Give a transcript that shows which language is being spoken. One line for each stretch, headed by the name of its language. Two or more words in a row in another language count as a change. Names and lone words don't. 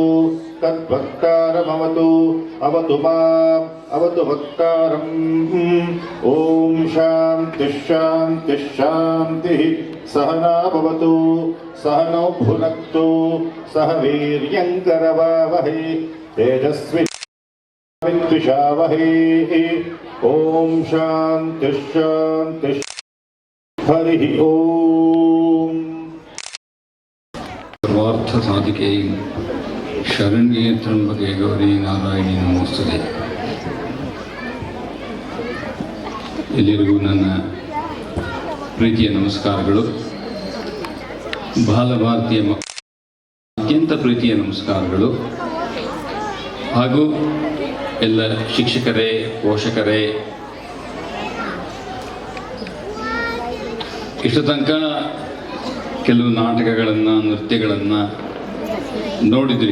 Sanskrit: तद्वक्तारमवतु अवतु माम् अवतु वक्तारम् ॐ शान्तिः शान्तिः शान्तिः सहना भवतु सहनौ भुनक्तु सह वीर्यङ्करवावहै तेजस्विद्विषावहै ॐ शान्तिः शान्तिः हरिः ॐ सर्वार्थ साधिके शरण्ये त्र्यंबके गौरी ನಾರಾಯಣಿ ನಮೋಸ್ತುತೆ.
Kannada: ಎಲ್ಲರಿಗೂ ನನ್ನ ಪ್ರೀತಿಯ ನಮಸ್ಕಾರಗಳು. ಬಾಲಭಾರತೀಯ ಅತ್ಯಂತ ಪ್ರೀತಿಯ ನಮಸ್ಕಾರಗಳು. ಹಾಗೂ ಎಲ್ಲ ಶಿಕ್ಷಕರೇ, ಪೋಷಕರೇ, ಇಷ್ಟು ತನಕ ಕೆಲವು ನಾಟಕಗಳನ್ನು, ನೃತ್ಯಗಳನ್ನು ನೋಡಿದ್ರಿ.